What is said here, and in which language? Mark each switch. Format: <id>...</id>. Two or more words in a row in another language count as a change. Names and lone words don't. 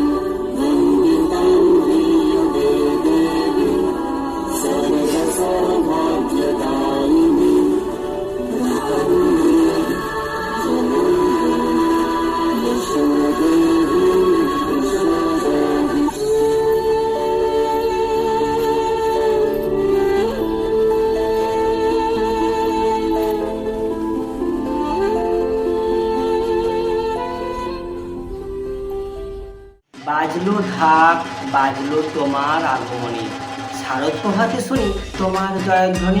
<sa>वन्दितां युगे देवी सर्वसौभाग्यदायिनी। रूपं देहि जयं देहि यशो देहि दिशो जहि।</sa> <bn>বাজলো ঢাক, বাজলো তোমার আগমনী, শারদ প্রভাতে শুনি তোমার জয়ধ্বনি।</bn>